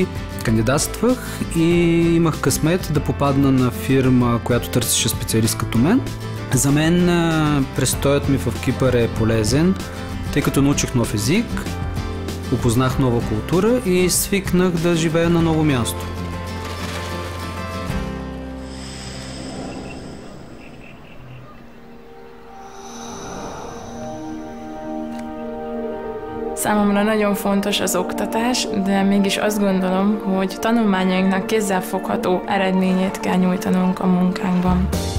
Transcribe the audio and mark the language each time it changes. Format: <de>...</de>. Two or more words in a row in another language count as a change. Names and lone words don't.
<bg>Кандидатствах и имах късмет да попадна на фирма, която търсеше специалист като мен. За мен престоят ми в Кипър е полезен, тъй като научих нов език, опознах нова култура и свикнах да живея на ново място.</bg> <hu>Számomra nagyon fontos az oktatás, de mégis azt gondolom, hogy tanulmányainknak kézzelfogható eredményét kell nyújtanunk a munkánkban.</hu>